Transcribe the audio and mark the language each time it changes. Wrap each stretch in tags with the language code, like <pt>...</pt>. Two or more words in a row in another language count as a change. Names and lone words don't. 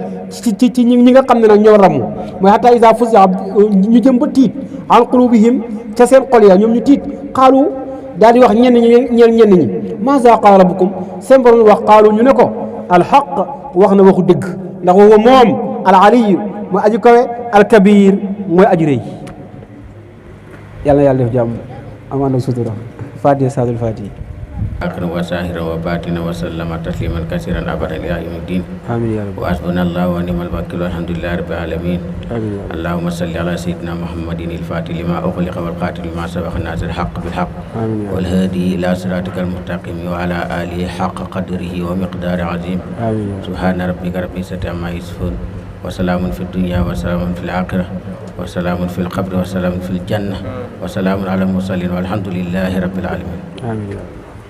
<wo>ci ñi nga xam ne nag ñoo ramu mooy</wo> <ar>حتى إذا فزع</ar> <wo>ñu jëm ba tiit</wo> <ar>عن قلوبهم</ar> <wo>ca seen xol ya ñoom ñu tiit xaalu daal di wax ñenn ñi</wo> <ar>ماذا قال ربكم</ar> <wo>seen borom wax xaalu ñu ne ko alxaq wax na waxu dëgg ndax wa moom</wo> <ar>العلي</ar> <wo>mooy aji kawe</wo> <ar>الكبير</ar> <wo>mooy aji rëy yàlla na yàlla def jàmm amaan ak sutura fatiha saadul fatiha</wo> <ar>أكرم وظاهرة وباطنة وسلم تسليما كثيرا أبدا إلى يوم الدين آمين يا ربي وحسبنا الله ونعم الوكيل والحمد لله رب العالمين آمين يا ربي اللهم صل على سيدنا محمد الفاتح لما أغلق والخاتم لما سبق ناصر الحق بالحق آمين يا والهادي إلى صراطك المستقيم وعلى آله حق قدره ومقداره العظيم آمين يا سبحان ربك رب العزة عما يصفون وسلام في الدنيا وسلام في الآخرة وسلام في القبر وسلام في الجنة وسلام على المرسلين والحمد لله رب العالمين آمين يا ربي</ar>